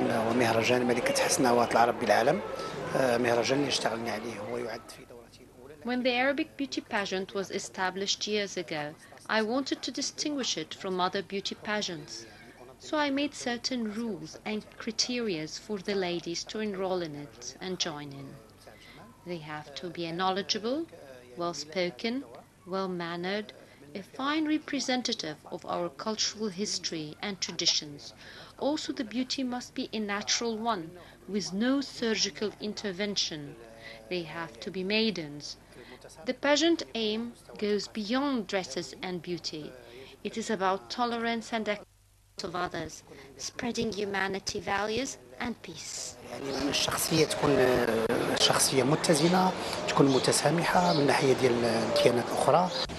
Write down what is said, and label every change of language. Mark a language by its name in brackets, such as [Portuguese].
[Arabic] ومهرجان ملكة حسن أوات العرب بالعالم مهرجان اللي اشتغلنا عليه هو يعد في دورته الأولى. [English] When the Arabic beauty pageant was established years ago, I wanted to distinguish it from other beauty pageants. So I made certain rules and criteria for the ladies to enroll in it and join in. They have to be knowledgeable, well-spoken, well-mannered, a fine representative of our cultural history and traditions. Also, the beauty must be a natural one, with no surgical intervention. They have to be maidens. The pageant aim goes beyond dresses and beauty. It is about tolerance and acceptance of others, spreading humanity values and peace. [Arabic] يعني الشخصية تكون شخصية متزنة، تكون متسامحة من ناحية ديال الديانات الأخرى.